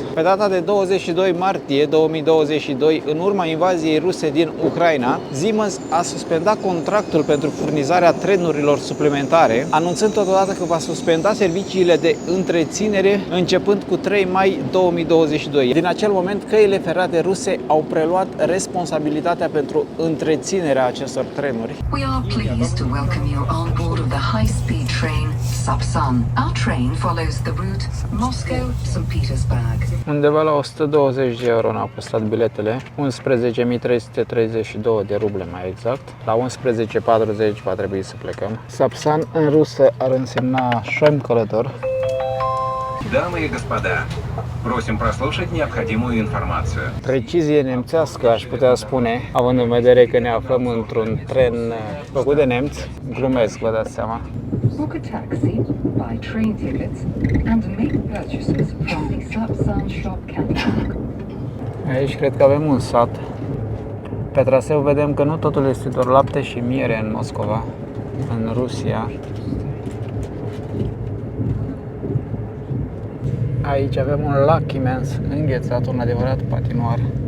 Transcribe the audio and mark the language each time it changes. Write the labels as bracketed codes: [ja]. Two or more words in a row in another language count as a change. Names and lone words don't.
[ro] Pe data de 22 martie 2022, în urma invaziei ruse din Ucraina, Siemens a suspendat contractul pentru furnizarea trenurilor suplimentare, anunțând totodată că va suspenda serviciile de întreținere începând cu 3 mai 2022. Din acel moment, căile ferate ruse au preluat responsabilitatea pentru întreținerea acestor trenuri. [en] We are pleased to welcome you on board of the high-speed train Sapsan. Our train follows the route Moscow-St. Petersburg. [ro] Undeva la 120 de euro ne-au costat biletele, 11.332 de ruble mai exact. La 11.40 va trebui să plecăm. Sapsan în rusă ar însemna șoim călător. [ru] Дамы и господа, просим прослушать необходимую информацию. [ro] Precizie nemțească, aș putea spune, având în vedere că ne aflăm într-un tren făcut de nemți. Glumesc, vă dați seama. [en] Book a taxi, buy train tickets and make purchases from the Sapsan shop catalog. [ro] Aici cred că avem un sat. Pe traseu vedem că nu totul este doar lapte și miere în Moscova, în Rusia. Aici avem un lac imens, înghețat, un adevărat patinoar.